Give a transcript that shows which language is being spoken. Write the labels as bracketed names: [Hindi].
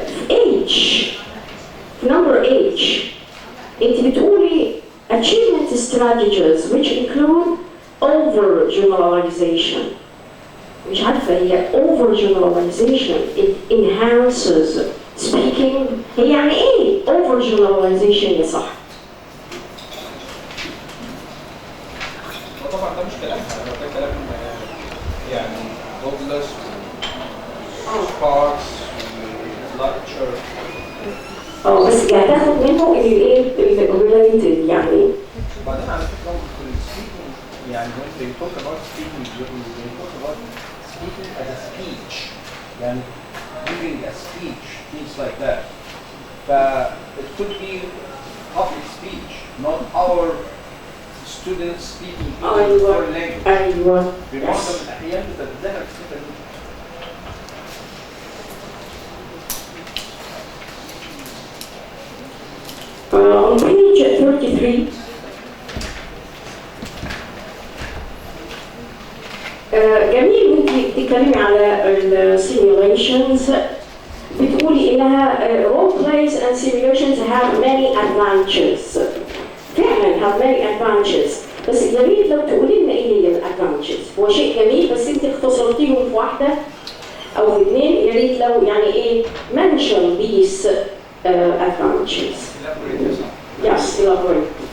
[English] H, number H, [Arabic] انت بتقولي [English] achievement strategies which include overgeneralization. [Arabic] مش عارفة هي [English] overgeneralization it enhances speaking. [Arabic] هي يعني ايه overgeneralization يا صح؟ طبعا ده مش كلام، ده كلام يعني دوغلاس سباركس لاتشر. بس يعني تاخد منه الايه الريليتد يعني. وبعدين على فكره في السبيكنج يعني [English] when they talk about speaking they talk about speaking as a speech يعني giving a speech things like that. It could be public speech, not our students speaking in foreign language. [Arabic] أيوة. في معظم الأحيان بتتظاهر الصفة دي. [English] On page 33, [Arabic] جميل وانت بتتكلمي على السيميوليشنز بتقولي انها [English] role plays and simulations have many advantages. [Arabic] فعلا [English] have many advantages. [Arabic] بس يا ريت لو تقولي لنا ايه هي الادفانتجز. هو شيء جميل بس انت اختصرتيهم في واحده او في اثنين. يا ريت لو يعني ايه [English] mention these advantages. Yes, elaborate.